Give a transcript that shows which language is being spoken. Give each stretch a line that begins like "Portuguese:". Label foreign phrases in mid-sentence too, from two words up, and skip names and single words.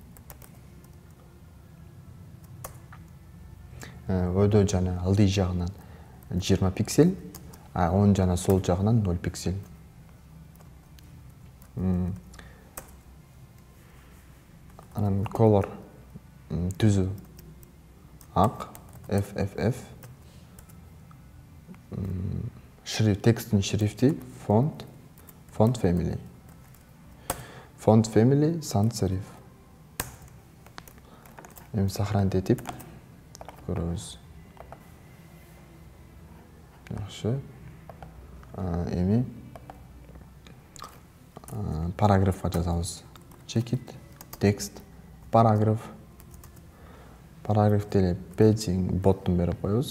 Kyrgyz: Өйдө жана ылдый жагынан 20 пиксель, оң жана сол жагынан 0 пиксель. Анан color түзү ак, FFF. Текстин шрифти
English: font family. Font family sans serif.
Kyrgyz: Эми сохранить этип көрөбүз. Жакшы. Эми параграфка жазабыз. Чекит текст параграф. Параграф деле padding боттун берип коебуз.